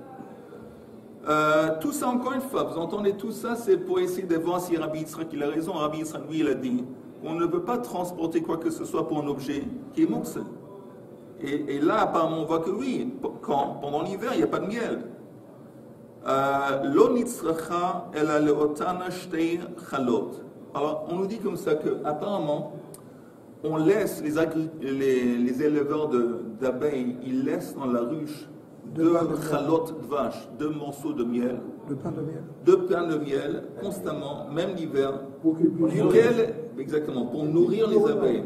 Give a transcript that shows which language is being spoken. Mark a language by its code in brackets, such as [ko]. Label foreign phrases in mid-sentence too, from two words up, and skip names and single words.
[fr] Tout ça, encore une fois, vous entendez tout ça, c'est pour essayer de voir si Rabbi Yitzhak il a raison. Rabbi Yitzhak, lui, il a dit on ne peut pas transporter quoi que ce soit pour un objet qui est moukse. Et là, apparemment, on voit que oui, quand pendant l'hiver, il n'y a pas de miel. [he] Lo nitzracha ela leotana shtei chalot. [fr] Alors, on nous dit comme ça que apparemment, on laisse les éleveurs d'abeilles, ils laissent dans la ruche deux chalot de vache, deux morceaux de miel, deux pains de miel, constamment, même l'hiver, exactement, pour nourrir les abeilles.